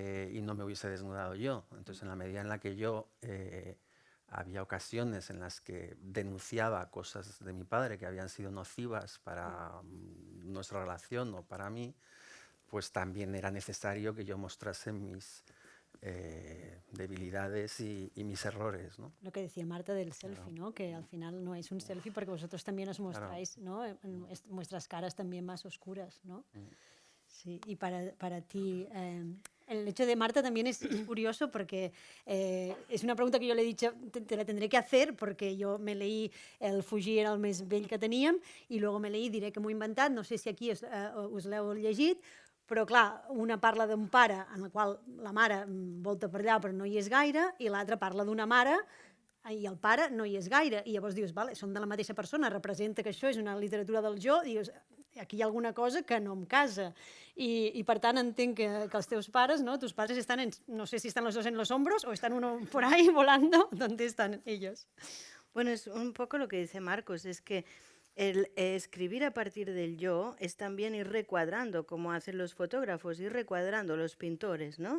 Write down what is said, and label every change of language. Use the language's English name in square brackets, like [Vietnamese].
[Spanish] Y no me hubiese desnudado yo. Entonces, en la medida en la que yo había ocasiones en las que denunciaba cosas de mi padre que habían sido nocivas para nuestra relación o para mí, pues también era necesario que yo mostrase mis debilidades y mis errores, ¿no? Lo que decía Marta del selfie, ¿no? Que al final no es un selfie porque vosotros también os mostráis, ¿no? Vuestras caras también más oscuras, ¿no? Sí, y para ti, el hecho de Marta también es curioso porque es una pregunta que yo le he dicho, te la tendré que hacer porque yo me leí [Catalan] El fugir era el més vell que teníem i [Spanish] luego me leí, [Catalan] diré que m'ho he inventat, no sé si aquí us l'heu llegit, però clar, una parla d'un pare en el qual la mare volta per allà però no hi és gaire i l'altra parla d'una mare i el pare no hi és gaire. I llavors dius, vale, són de la mateixa persona, representa que això és una literatura del jo, dius, aquí hi ha alguna cosa que no em casa. I per tant entenc que els teus pares, ¿no? [Spanish] Tus padres están, no sé si están los dos en los hombros o están uno por ahí volando, ¿dónde están ellos? Bueno, es un poco lo que dice Marcos, es que el escribir a partir del yo es también ir recuadrando, como hacen los fotógrafos, ir recuadrando los pintores, ¿no?